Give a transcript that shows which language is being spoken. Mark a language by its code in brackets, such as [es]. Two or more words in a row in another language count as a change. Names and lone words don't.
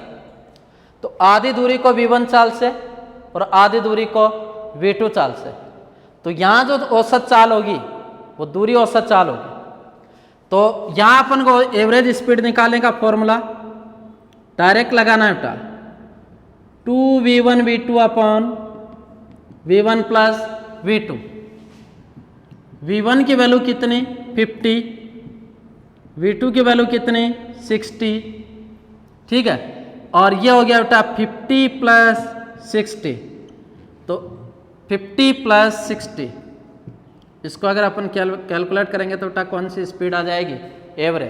[hi] तो आधी दूरी को v1 चाल से और आधी दूरी को v2 चाल से, तो यहाँ जो औसत चाल होगी वो दूरी औसत चाल होगी। तो यहाँ अपन को [en] average speed [hi] निकालने का [en] formula direct [hi] लगाना है बेटा, [en] 2v1v2 upon v1 plus v2. [hi] v1 की वैल्यू कितनी 50, v2 की वैल्यू कितनी 60। ठीक है, और ये हो गया बेटा 50 प्लस 60, तो 50 प्लस 60, इसको अगर अपन कैलकुलेट करेंगे तो बेटा कौन सी स्पीड आ जाएगी, एवरेज।